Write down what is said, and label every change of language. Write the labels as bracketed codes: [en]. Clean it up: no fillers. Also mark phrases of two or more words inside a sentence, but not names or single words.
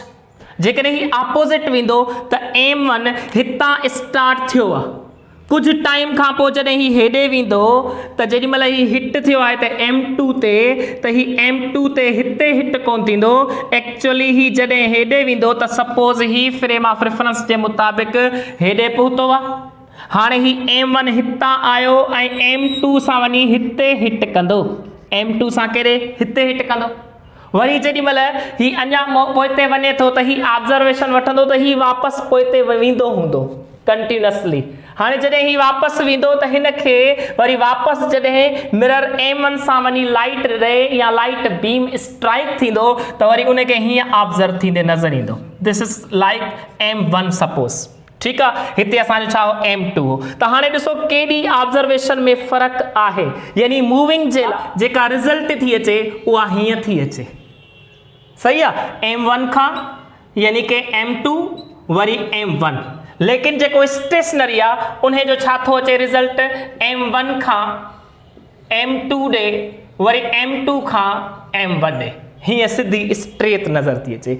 [sd] जेकॾहिं ही ऑपोजिट वेंदो त M1 हितां स्टार्ट थियो आहे, कुछ टाइम खां पोइ जॾहिं ही हेॾे वेंदो त जेॾीमहिल ही हिट थियो आहे त M2 ते, त ही M2 ते हिते हिट कोन थींदो। एक्चुअली ही जॾहिं हेॾे वेंदो त सपोज ही [en] frame of reference [sd] जे मुताबिक हेॾे पहुतो आहे। हाणे ही M1 हितां आयो ऐं M2 सां वञी हिते हिट कंदो, M2 सां केॾे, हिते हिट कंदो। वरी जेॾीमहिल ही अञा पोइते वञे थो त ही ऑब्जर्वेशन वठंदो त ही वापसि पोइते वेंदो हूंदो कंटिन्यूअसली। हाणे जॾहिं ही वापसि वेंदो त हिन खे वरी वापसि जॾहिं मिरर M1 सां वञी [en] light ray [sd] या [en] light beam strike [sd] थींदो त वरी उनखे हीअं ऑब्जर्व थींदे नज़र ईंदो। [en] this is like M1 suppose. [sd] ठीकु आहे, हिते असांजो छा हो, M2 हो। त हाणे ॾिसो केॾी ऑब्जर्वेशन में फ़र्क़ु आहे, यानी मूविंग जे लाइ जेका रिज़ल्ट थी अचे उहा हीअं थी अचे। सही आहे, M1 खां यानी कि M2 वरी M1, लेकिन जेको स्टेशनरी आहे उन जो छा थो अचे रिज़ल्ट, M1 खां M2 ॾे वरी m2 खां m वॾे, हीअं सिधी स्ट्रेट नज़र थी अचे।